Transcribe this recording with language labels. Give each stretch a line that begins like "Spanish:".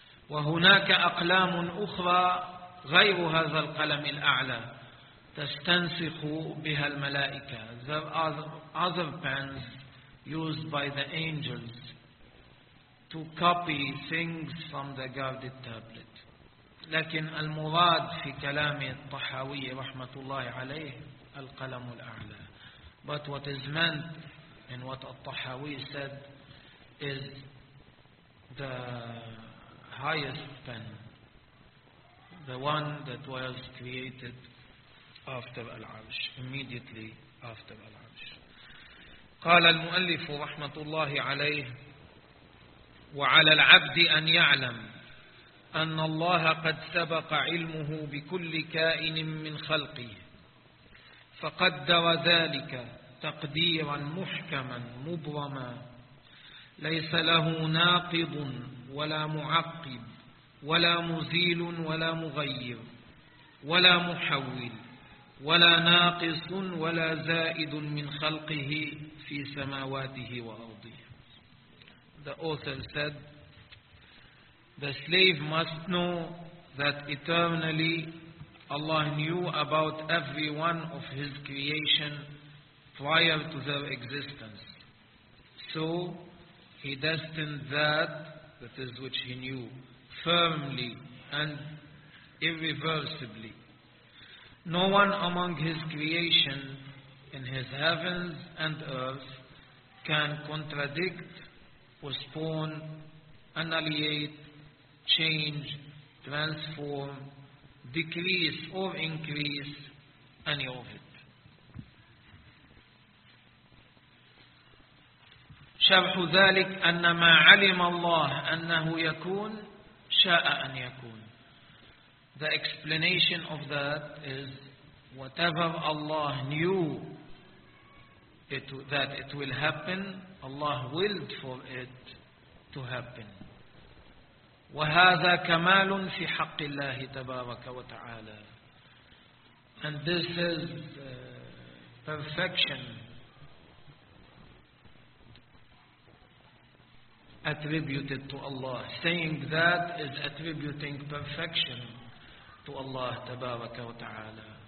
Arabic: وهناك أقلام أخرى غير هذا القلم الأعلى تستنسخ بها الملائكة.
English: There are other pens used by the angels to copy things from the guarded tablet.
Arabic: لكن المراد في كلام الطحاوي رحمة الله عليه القلم الأعلى.
English: But what is meant in what At-Tahawi said is the highest pen, the one that was created after Al-Arsh, immediately after Al-Arsh.
Arabic: قال المؤلف رحمة الله عليه وعلى العبد أن يعلم أن الله قد سبق علمه بكل كائن من خلقه فقدر ذلك تقديرا محكما مبرما ليس له ناقض ولا معقب ولا مزيل ولا مغير ولا محول ولا ناقص ولا زائد من خلقه في سماواته وأرضه.
English: The author said, the slave must know that eternally Allah knew about every one of His creation prior to their existence. So He destined that is which He knew, firmly and irreversibly. No one among His creation in His heavens and earth can contradict, postpone, annihilate, change, transform, decrease or increase any of it.
Arabic: شرح ذلك أن ما علم الله أنه يكون شاء أن يكون.
English: The explanation of that is whatever Allah knew that it will happen, Allah willed for it to happen.
Arabic: وهذا كمال في حق الله تبارك وتعالى.
English: And this is perfection attributed to Allah. Saying that is attributing perfection to Allah
Arabic: تبارك وتعالى.